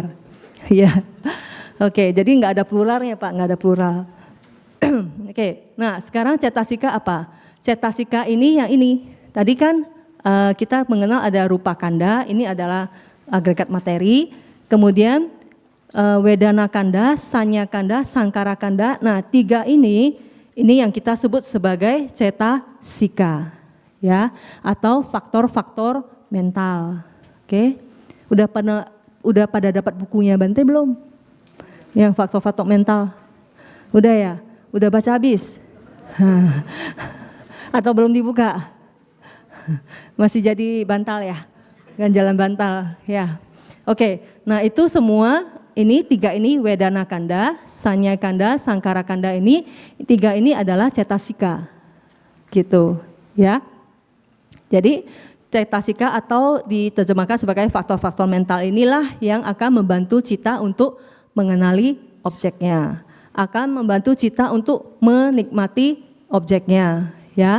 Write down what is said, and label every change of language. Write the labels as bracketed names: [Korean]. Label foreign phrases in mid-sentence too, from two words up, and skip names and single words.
[Indonesian] Ya. Oke, jadi enggak ada pluralnya Pak, enggak ada plural. Oke, nah sekarang cetasika apa? Cetasika ini yang ini. Tadi kan kita mengenal ada [Pali] rupa kanda, [Indonesian] ini adalah agregat materi, kemudian [Pali] wedana kanda, sanya kanda, sangkara kanda. [Indonesian] Nah, 3 ini yang kita sebut sebagai cetasika, ya, atau faktor-faktor mental. Oke, udah pada dapat bukunya Bante belum? Yang faktor-faktor mental, udah ya, udah baca habis, atau belum dibuka? Masih jadi bantal ya? Ganjalan bantal ya. Oke, nah itu semua ini 3 ini [Pali] wedana kanda, sanya kanda, sangkara kanda [Indonesian] ini 3 ini adalah cetasika. Gitu, ya. Jadi cetasika atau diterjemahkan sebagai faktor-faktor mental inilah yang akan membantu cita untuk mengenali objeknya. Akan membantu cita untuk menikmati objeknya, ya.